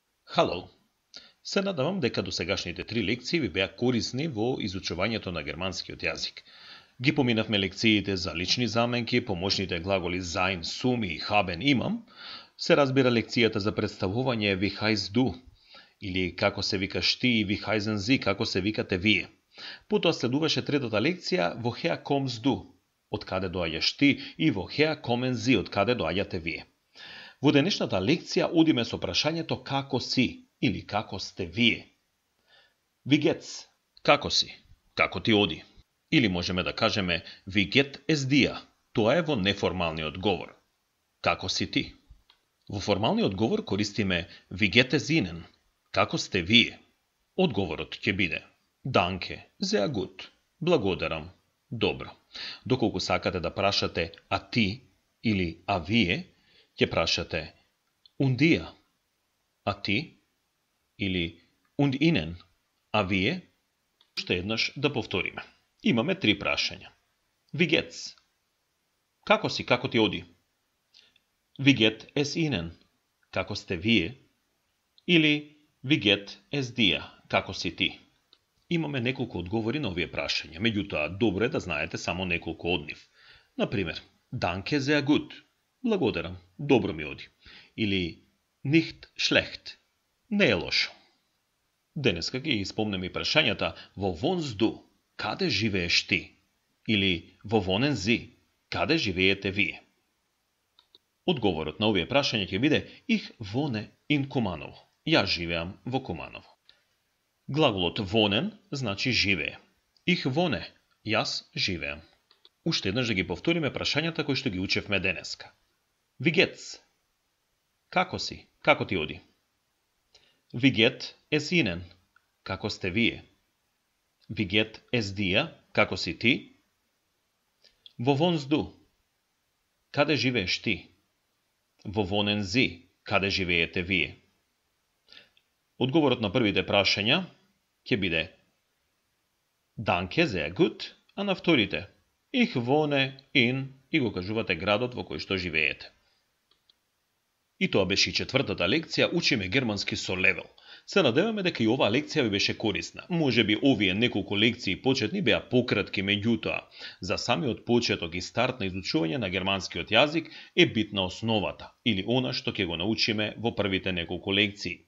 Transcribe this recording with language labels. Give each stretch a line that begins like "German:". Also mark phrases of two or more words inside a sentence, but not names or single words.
Macedonian: Хало! Се надавам дека досегашните 3 лекции ви беа корисни во изучувањето на германскиот јазик. Ги поминавме лекциите за лични заменки, помошните глаголи sein, sum и haben, имам. Се разбира лекцијата за представување
German: wie heißt du,
Macedonian: или како се викаш ти и
German: wie heißen sie,
Macedonian: како се викате вие. Потоа следуваше третата лекција
German: woher kommst du,
Macedonian: од каде доаѓаш ти, и
German: woher kommen sie,
Macedonian: од каде доаѓате вие. Во денешната лекција одиме со прашањето како си или како сте вие.
German: Wie geht's?
Macedonian: Како си? Како ти оди? Или можеме да кажеме
German: wie geht es dir?
Macedonian: Тоа е во неформалниот говор. Како си ти? Во формалниот говор користиме
German: wie geht es Ihnen?
Macedonian: Како сте вие? Одговорот ќе биде
German: Danke, sehr gut.
Macedonian: Благодарам. Добро. Доколку сакате да прашате а ти или а вие, ќе прашате
German: und dir,
Macedonian: а ти, или
German: und ihnen,
Macedonian: а вие. Уште еднаш да повториме. Имаме 3 прашања.
German: Wie geht's?
Macedonian: Како си, како ти оди?
German: Wie geht es ihnen?
Macedonian: Како сте вие? Или
German: wie geht es dir?
Macedonian: Како си ти? Имаме неколку одговори на овие прашања, меѓутоа добро е да знаете само неколку од нив. Например,
German: Danke sehr gut.
Macedonian: Благодарам, добро ми оди.
German: Или nicht schlecht.
Macedonian: Не е лошо. Денеска ги испомнем и прашањата
German: Wo wohnst du?
Macedonian: Каде живееш ти? Или
German: Wo wohnen Sie?
Macedonian: Каде живеете вие? Одговорот на овие прашања ќе биде
German: Ich wohne in Kumanovo.
Macedonian: Јас живеам во Куманово. Глаголот wohnen значи живее.
German: Ich wohne.
Macedonian: Јас живеам. Уште еднаш да ги повториме прашањата кои што ги учевме денеска.
German: Wie geht's?
Macedonian: Како си? Како ти оди?
German: Wie geht es Ihnen?
Macedonian: Како сте вие?
German: Wie geht es dir?
Macedonian: Како си ти?
German: Wo wohnst du?
Macedonian: Каде живееш ти?
German: Wo wohnen Sie?
Macedonian: Каде живеете вие? Одговорот на првите прашања ќе биде
German: Danke sehr gut,
Macedonian: а на вторите
German: Ich wohne in
Macedonian: и го кажувате градот во кој што живеете. И тоа беше и четвртата лекција, учиме германски со левел. Се надеваме дека и оваа лекција ви беше корисна. Можеби овие неколку лекции почетни беа пократки, меѓутоа, за самиот почеток и старт на изучување на германскиот јазик е битна основата, или она што ќе го научиме во првите неколку лекции.